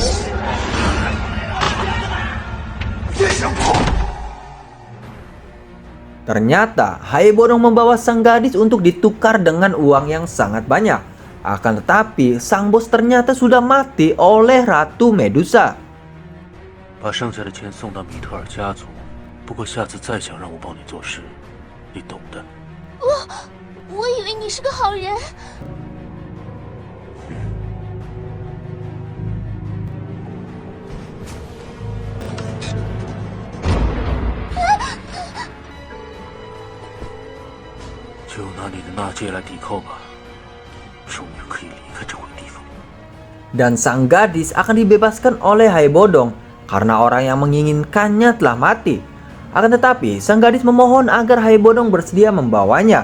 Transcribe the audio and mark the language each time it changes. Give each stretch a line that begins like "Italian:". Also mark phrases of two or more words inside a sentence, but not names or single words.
Chinese: 别想跑！
Indonesian: Ternyata Hai Bodong membawa sang gadis untuk ditukar dengan uang yang sangat banyak. Akan tetapi sang bos ternyata sudah mati oleh Ratu Medusa.
Chinese: 把剩下的钱送到米特尔家族。不过下次再想让我帮你做事，你懂的。我以为你是个好人。就拿你的纳戒来抵扣吧，终于可以离开这鬼地方。
Indonesian: Dan sang gadis akan dibebaskan oleh Hai Bodong karena orang yang menginginkannya telah mati. Akan tetapi sang gadis memohon agar Hai Bodong bersedia membawanya.